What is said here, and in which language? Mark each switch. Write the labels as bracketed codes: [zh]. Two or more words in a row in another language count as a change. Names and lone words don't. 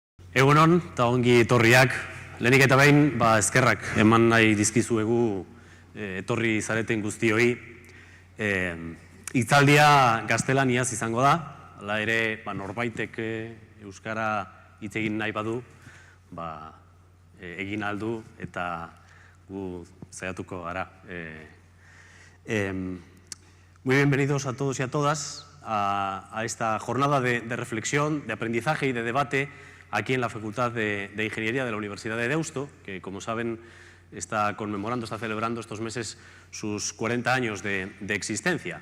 [eu] Egunon, eta ongi etorriak. Lehenik eta behin, eskerrak eman nahi dizkizuegu etorri zareten guztioi. Hitzaldia gaztelaniaz izango da, hala ere norbaitek euskara hitz egin nahi badu, egin aldu eta gu saiatuko gara. [es] Muy bienvenidos a todos y a todas a esta jornada de reflexión, de aprendizaje y de debate aquí en la Facultad de Ingeniería de la Universidad de Deusto, que, como saben, está conmemorando, está celebrando estos meses sus 40 años de existencia.